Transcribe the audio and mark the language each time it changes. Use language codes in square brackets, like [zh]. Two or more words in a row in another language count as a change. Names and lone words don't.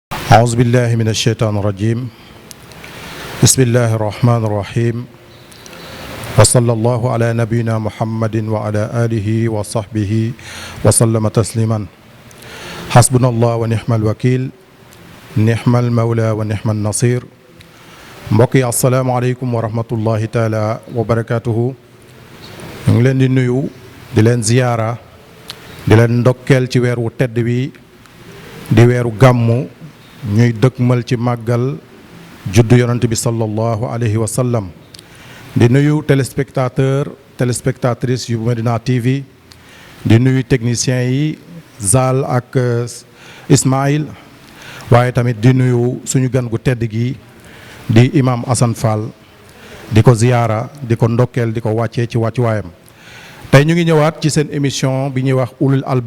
[ar] أعوذ بالله من الشيطان الرجيم بسم الله الرحمن الرحيم وصلى الله على نبينا محمد وعلى آله وصحبه وسلم تسليما حسبنا الله ونعم الوكيل نعم المولى ونعم النصير mbokk [wo] yi [ar] السلام عليكم ورحمة الله تعالى وبركاته [wo] ñu ngi leen di nuyu di leen ziyaara di leen ndokkeel ci weer wu tedd wi di weeru gàmmu ñuy dëkkmal ci màggal juddu yonent bi [ar] صلى الله عليه وسلم [wo] di nuyu téléspectatrices yu Medina TV di nuyu techniciens yi Zal ak Ismaïl waaye tamit di nuyu suñu gan gu tedd gi di imam Assane Fall di ko ziyaara di ko ndokkeel di ko wàccee ci wàccuwaayam tey ñu ngi ñëwaat ci seen émission bi ñuy wax ulul